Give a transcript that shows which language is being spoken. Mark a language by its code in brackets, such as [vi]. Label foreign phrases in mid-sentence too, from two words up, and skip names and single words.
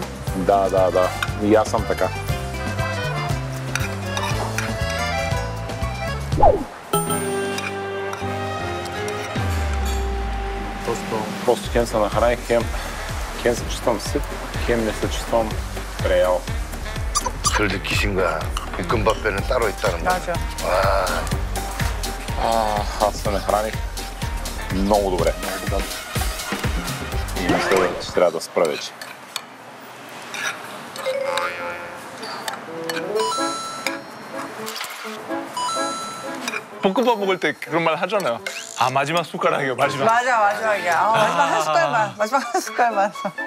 [bg] Да. И аз съм така. Просто хем се нахраних, хем се чувствам сит, хем не се чувствам преял. [ko] 덜 느끼신 거야. 볶음밥에는 따로 있다는 거. 맞아. [bg] Аз се нахраних много добре. И мисля, че трябва да спра вече. [ko] 볶음밥 먹을 때 그런 말 하잖아요. 아 마지막 숟가락이요. 마지막. 맞아, 마지막이야. 마지막 한 숟갈만. 마지막 한 숟갈만.